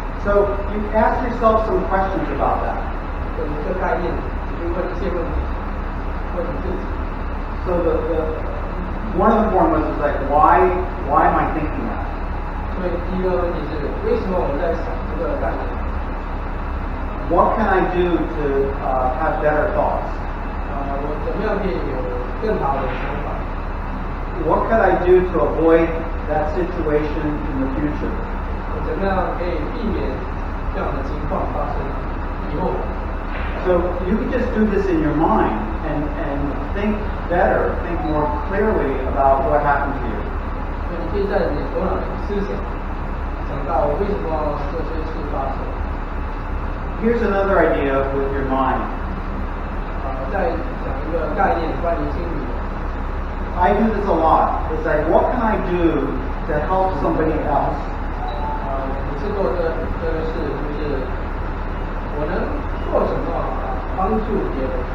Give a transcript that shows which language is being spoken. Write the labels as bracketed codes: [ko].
[en] So you ask yourself some questions about that. [zh] 有一个概念，你就问一些问题，问你自己。 [en] So one of the foremost is like, why am I thinking that? [zh] 所以第一个问题是，为什么我在想这个概念 [en] What can I do to have better thoughts? [zh] 我怎么样可以有更好的想法？ [en] What can I do to avoid that situation in the future? [zh] 我怎么样可以避免这样的情况发生以后？ [en] So you can just do this in your mind and think better, think more clearly about what happened to you. [zh] 所以你可以在你头脑里思想，想到为什么这些事发生。 [en] Here's another idea with your mind. [zh] 再讲一个概念，关于心理的。 [en] I do this a lot. It's like, what can I do to help somebody else? [zh] 每次做这个事，就是我能做什么帮助别人？